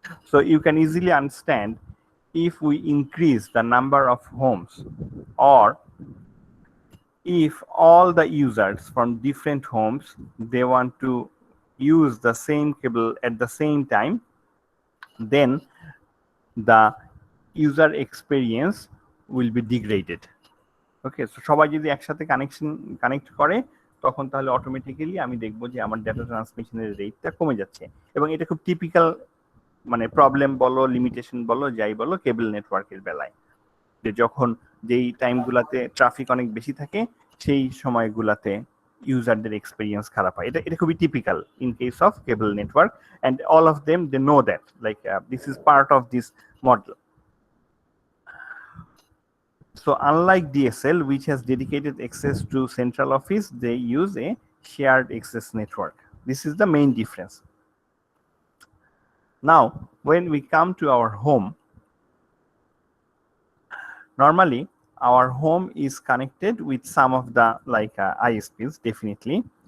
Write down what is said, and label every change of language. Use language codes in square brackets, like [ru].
[en] So you can easily understand, if we increase the number of homes, or if all the users from different homes they want to use the same cable at the same time, then the user experience will be degraded. [bn] Okay, so সবাই যদি একসাথে connect করে তখন তাহলে automatically আমি দেখবো যে আমার ডেটা ট্রান্সমিশনের রেটটা কমে যাচ্ছে, এবং এটা খুব টিপিক্যাল মানে প্রবলেম বলো, লিমিটেশন বলো, যাই বলো কেবল নেটওয়ার্কের বেলায়, যে যখন যেই টাইমগুলোতে ট্রাফিক অনেক বেশি থাকে সেই সময়গুলাতে ইউজারদের এক্সপিরিয়েন্স খারাপ হয়। এটা খুবই [en] Typical in case of cable network, and all of them they know that like this is part of this model. So unlike DSL, which has dedicated access to central office, they use a shared access network. This is the main difference. Now, when we come to our home, normally our home is connected with some of the ISPs, definitely.